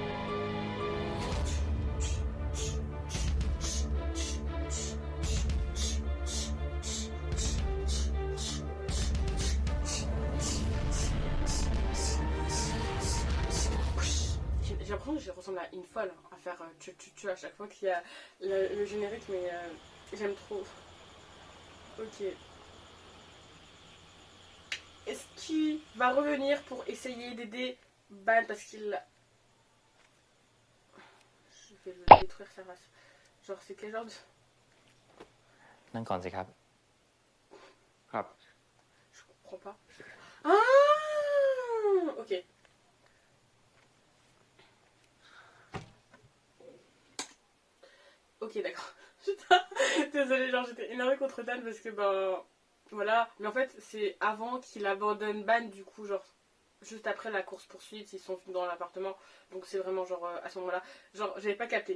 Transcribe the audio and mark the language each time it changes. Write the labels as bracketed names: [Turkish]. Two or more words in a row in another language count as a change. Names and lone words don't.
[French] J'ai l'impression que je ressemble à une folle à faire tu à chaque fois qu'il y a le générique, mais j'aime trop. Ok. Est-ce qu'il va revenir pour essayer d'aider Ban parce qu'il... Je vais le détruire sa race. Genre c'est quel genre de... [Thai] นั่งก่อนสิครับ ครับ [French] Je comprends pas. Ah ok. Ok d'accord. Putain, désolée, genre j'étais énervée contre Dan parce que ben... Voilà, mais en fait c'est avant qu'il abandonne Ban, du coup genre juste après la course poursuite ils sont dans l'appartement, donc c'est vraiment genre à ce moment là, genre j'avais pas capté.